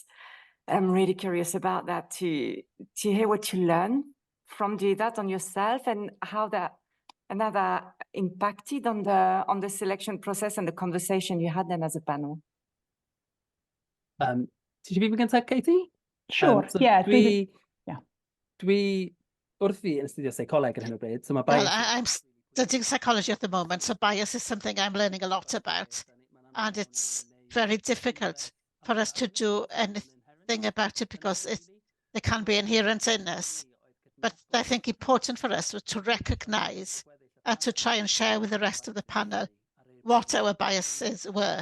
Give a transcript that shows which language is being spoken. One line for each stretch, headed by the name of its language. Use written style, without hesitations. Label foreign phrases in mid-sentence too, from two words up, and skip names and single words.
English: I'm really curious about that to hear what you learn from that on yourself and how that impacted on the selection process and the conversation you had then as a panel. Did you be gyntaf, Katie? Sure, So yeah.
Welsh: Dwi wrth fi yn astudio seicoleg ar hyn o bryd,
English: so my bias... Well, I'm studying psychology at the moment, so bias is something I'm learning a lot about, and it's very difficult for us to do anything about it because it can be inherent in us. But I think important for us to recognise and to try and share with the rest of the panel what our biases were.